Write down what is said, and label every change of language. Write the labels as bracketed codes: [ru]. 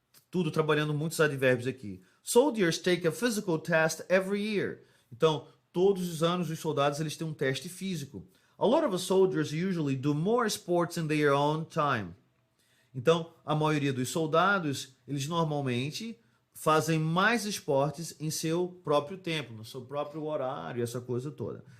[pt] Tudo trabalhando muitos advérbios aqui. [en] Soldiers take a physical test every year. [pt] Então, todos os anos os soldados eles têm um teste físico. [en] A lot of the soldiers usually do more sports in their own time. [pt] Então, a maioria dos soldados, eles normalmente fazem mais esportes em seu próprio tempo, no seu próprio horário, essa coisa toda.